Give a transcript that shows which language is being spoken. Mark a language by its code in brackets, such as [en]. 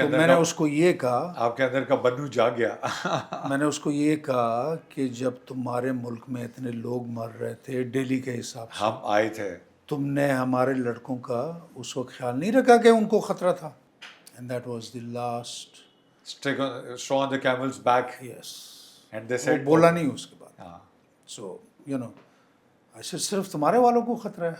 [ur] تو اندر میں نے اس کو یہ کہا, آپ کے اندر کا بنو جا گیا. میں نے اس کو یہ کہا کہ جب تمہارے ملک میں اتنے لوگ مر رہے تھے ڈیلی کے حساب سے, ہم آئے تھے, تم نے ہمارے لڑکوں کا اس وقت خیال نہیں رکھا کہ ان کو خطرہ تھا. [en] And that was the last. straw on the camel's back. Yes. And they said. [ur] وہ بولا نہیں اس کے بعد. ہاں. [en] So you know, [ur] ایسے صرف تمہارے والوں کو خطرہ ہے,